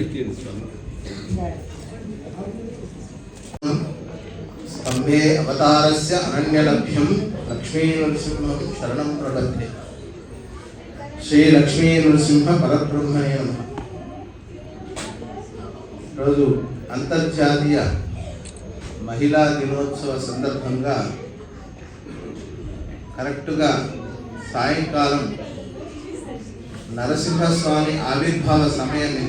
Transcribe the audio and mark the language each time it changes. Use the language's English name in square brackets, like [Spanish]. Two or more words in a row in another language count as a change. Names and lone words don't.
[Sanskrit] स्तंभे अवतारस्य अनन्यलभ्यं लक्ष्मी नृसिंहं शरणं प्रपद्ये। श्री लक्ष्मी नृसिंह परब्रह्मणे नमः। [Telugu] రోజు అంతర్జాతీయ మహిళా దినోత్సవ సందర్భంగా కరెక్ట్గా సాయంకాలం నరసింహస్వామి ఆవిర్భావ సమయం ఇది.